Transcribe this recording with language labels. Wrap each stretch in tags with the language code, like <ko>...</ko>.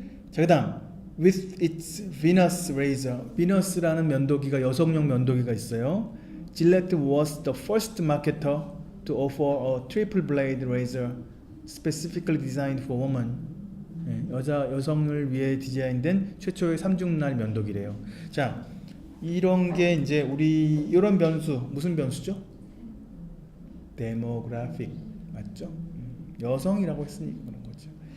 <ko>자, 그다음</ko> <en>with its Venus razor.</en> <ko>비너스라는 면도기가 여성용 면도기가 있어요.</ko> <en>Gillette was the first marketer to offer a triple blade razor specifically designed for women.</en> <ko>여성을 위해 디자인된 최초의 3중날 면도기래요. 자, 이런 게 이제 우리 이런 변수 무슨 변수죠? 데모그래픽. 맞죠? 여성이라고 했으니까 그런 거죠.</ko>